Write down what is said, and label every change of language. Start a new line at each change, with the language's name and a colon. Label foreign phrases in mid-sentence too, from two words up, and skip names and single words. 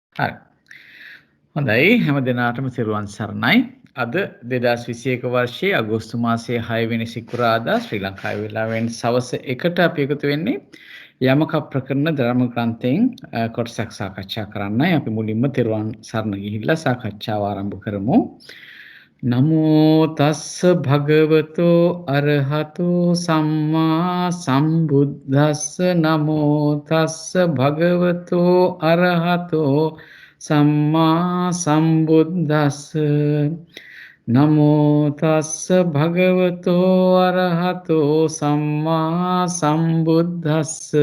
Sinhala: හරි. හොඳයි හැම දිනාටම සිරුවන් සරණයි. අද 2021 වර්ෂයේ අගෝස්තු මාසයේ 6 වෙනි සිකුරාදා ශ්‍රී ලංකාවේ වෙලාවෙන් සවස් 1ට අපි එකතු වෙන්නේ යමක ප්‍රකරණ ධර්ම ග්‍රන්ථයෙන් කොටසක් සාකච්ඡා කරන්නයි. අපි මුලින්ම තිරුවන් සරණ ගිහිල්ලා සාකච්ඡාව ආරම්භ කරමු.
Pali: නමෝ තස්ස භගවතෝ අරහතෝ සම්මා සම්බුද්දස්ස නමෝ තස්ස භගවතෝ අරහතෝ සම්මා සම්බුද්දස්ස නමෝ තස්ස භගවතෝ අරහතෝ සම්මා සම්බුද්දස්ස